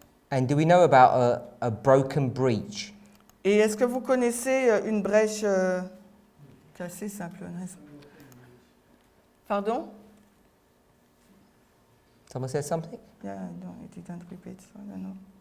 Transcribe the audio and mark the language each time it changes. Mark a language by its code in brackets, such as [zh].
[en] and do we know about a broken breach? [fr] Et est-ce que vous connaissez une brèche cassée simple? [en] Pardon? Someone said something? Yeah, no, it didn't repeat, so I don't know.